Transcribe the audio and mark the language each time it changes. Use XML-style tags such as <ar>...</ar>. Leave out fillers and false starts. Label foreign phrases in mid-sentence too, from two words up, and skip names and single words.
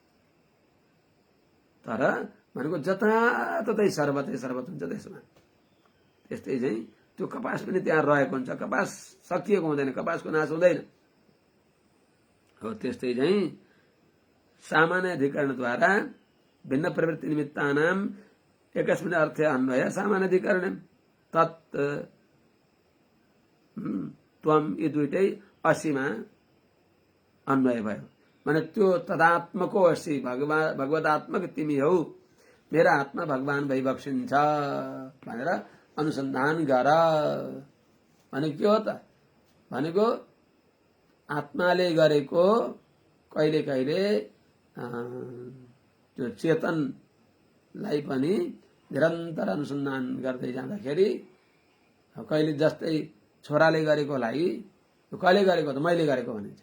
<ne>तर भनेको जताततै शरबतै शरबत हुन्छ। त्यसमा त्यस्तै चाहिँ त्यो कपास पनि त्यहाँ रहेको हुन्छ, कपास सकिएको हुँदैन, कपासको नाश हुँदैन हो। त्यस्तै चाहिँ सामान्य अधिकरणद्वारा</ne> <sa>भिन्न प्रवृत्ति निमित्तानाम एकस्मिन् अर्थे अन्वय</sa> <ne>सामान्य अधिकरण</ne> <sa>तत् त्वम</sa> <ne>यी दुईटै असीमा अन्वय भयो भने त्यो तदात्मको असी भगवदात्मक तिमी हौ, मेरा आत्मा भगवान भइबक्सिन्छ भनेर अनुसन्धान गर। भने के हो त? भनेको आत्माले गरेको कहिले कहिले त्यो चेतनलाई पनि निरन्तर अनुसन्धान गर्दै जाँदाखेरि कहिले जस्तै छोराले गरेकोलाई कहिले गरेको त मैले गरेको भनिन्छ।</ne>